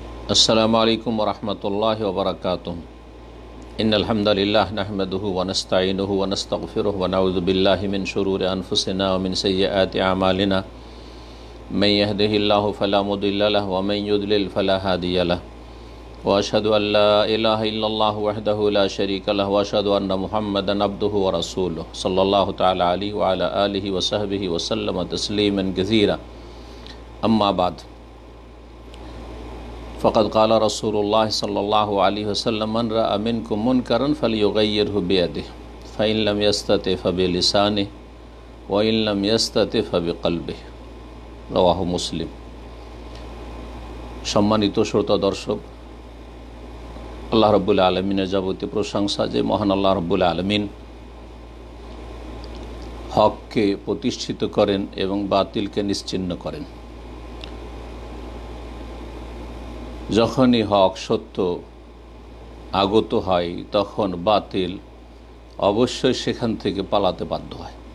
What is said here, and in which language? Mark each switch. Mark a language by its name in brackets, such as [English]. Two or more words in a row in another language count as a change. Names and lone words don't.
[Arabic] السلام عليكم ورحمة الله وبركاته. إن الحمد لله نحمده ونستعينه ونستغفره ونعوذ بالله من شرور أنفسنا ومن سيئات أعمالنا من يهده الله فلا مضل له ومن يضلل فلا هادي له وأشهد أن لا إله إلا الله وحده لا شريك له وأشهد أن محمدا عبده ورسوله صلى الله تعالى عليه وعلى آله وصحبه وسلم تسليما كثيرا. أما بعد، فقد قال رسول الله صلى الله عليه وسلم من رأى منكم منكرا فليغيره بيده فإن لم يستطع فبلسانه وإن لم يستطع فبقلبه. رواه مسلم. [Bangla] সম্মানিত শ্রোতা দর্শক, [Arabic] الله رب العالمين [Bangla] যাবতীয় প্রশংসা যে মহান [Arabic] الله رب العالمين [Bangla] হককে প্রতিষ্ঠিত করেন এবং বাতিলকে নিশ্চিহ্ন করেন। যখনই হক সত্য আগত হয় তখন বাতিল অবশ্যই সেখান থেকে পালাতে বাধ্য হয়।